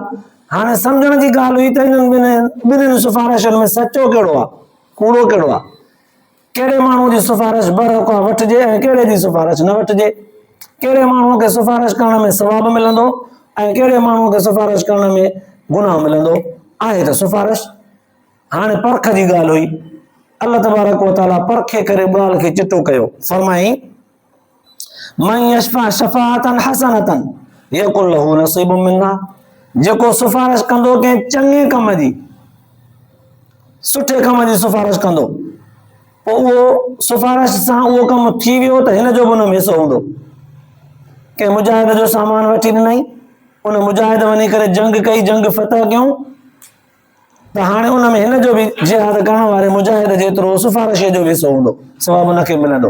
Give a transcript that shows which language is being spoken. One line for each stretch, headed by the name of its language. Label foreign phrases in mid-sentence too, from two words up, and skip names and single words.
Sindhi: हाणे सम्झण जी ॻाल्हि हुई त हिननि ॿिन्हिनि सिफारिशनि में सचो कहिड़ो आहे, कूड़ो कहिड़ो आहे, कहिड़े माण्हू जी सिफारिश बरहक़ वठिजे ऐं कहिड़े जी सिफारिश न वठिजे, कहिड़े माण्हूअ खे सिफारिश करण में सवाबु मिलंदो ऐं कहिड़े माण्हूअ खे सिफारिश करण में गुनाह मिलंदो, आहे त सिफारिश। हाणे परख जी ॻाल्हि हुई,
Arabic: الله تبارك وتعالى
Sindhi: परखे करे ॻाल्हि खे चिटो कयो, फरमाई
Arabic: من يشفع شفاعة حسنة يكن له نصيب منها,
Sindhi: जेको सिफारिश कंदो कंहिं चङे कम जी, सुठे कम जी सिफारिश कंदो, पोइ उहो सिफारिश सां उहो कमु थी वियो त हिन जो बि हुन में हिसो हूंदो। कंहिं मुजाहिद जो सामान वठी ॾिनई, उन मुजाहिद वञी करे जंग कई, जंग फतह कयूं, त हाणे उन में हिन जो बि जिहाद करण वारे मुजाहिद जेतिरो सिफारिश जो बि हिसो हूंदो, सवाबु हुनखे मिलंदो।